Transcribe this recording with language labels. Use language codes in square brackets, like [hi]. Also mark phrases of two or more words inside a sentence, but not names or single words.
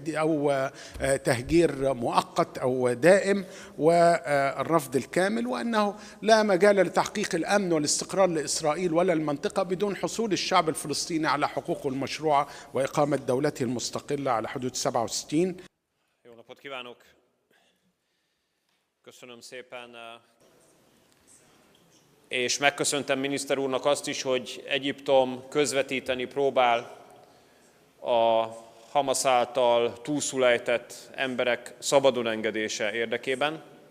[ar] تهجير مؤقت أو دائم، والرفض الكامل، وأنه لا مجال لتحقيق الأمن والاستقرار لإسرائيل ولا المنطقة بدون حصول الشعب الفلسطيني على حقوقه المشروعة وإقامة دولته المستقلة على حدود 67. [hu] Köszönöm szépen, és megköszöntem miniszter úrnak azt is, hogy Egyiptom közvetíteni próbál a Hamasz által túlszul ejtett emberek szabadon engedése érdekében.